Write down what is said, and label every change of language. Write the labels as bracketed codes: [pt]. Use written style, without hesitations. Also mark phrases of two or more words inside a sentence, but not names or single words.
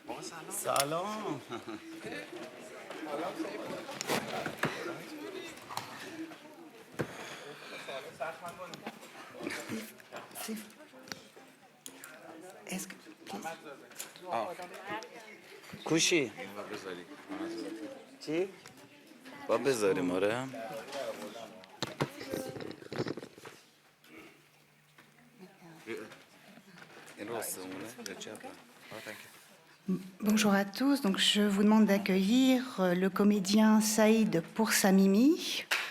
[fa] سلام. [fr] Est-ce que... [fa] کوشی چی؟ با بذاریم آره. [fr] Bonjour à tous. Donc, je vous demande d'accueillir le comédien Saïd Poursamimi.